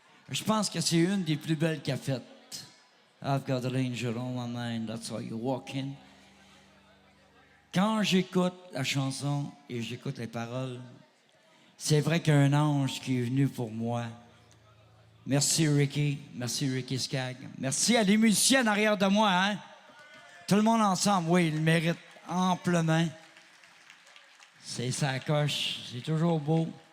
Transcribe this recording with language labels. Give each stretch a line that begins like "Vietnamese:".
French: Je pense que c'est une des plus belles qu'il a faites.
English: I've got an angel on my mind, that's why you're walking.
French: Quand j'écoute la chanson et j'écoute les paroles, C'est vrai qu'il y a un ange qui est venu pour moi. Merci, Ricky. Merci, Ricky Skaggs. Merci à les musiciens en arrière de moi, hein? Tout le monde ensemble, oui, ils le méritent amplement. C'est sa coche. C'est toujours beau.